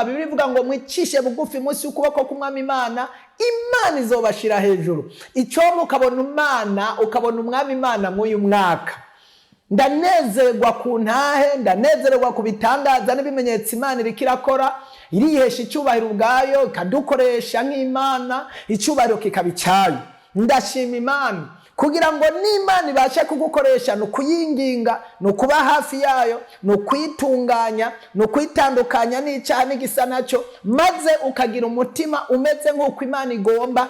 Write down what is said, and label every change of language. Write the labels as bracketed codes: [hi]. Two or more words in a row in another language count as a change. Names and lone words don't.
[rn] Bibiri ivuga ngo mwicishe bugufi munsi y'ukuboko k'Umwami Imana izobashira hejuru. Icyo ukabona Umwami Imana mu uyu mwaka. Ndanezerwa ku ntahe, ndanezerwa ku bitangaza n'ibimenyetso Imana iriko irakora, irihesha icyubahiro ubwayo, ikadukoresha nk'Imana, icyubahiro kikaba icyayo. Ndashima Imana kugira ngo n'Imana ibashe kugukoresha, no kuyinginga, no kuba hafi yayo, no kwitunganya, no kwitandukanya n'icyaha n'igisa nacyo, maze ukagira umutima umeze nk'uko Imana igomba.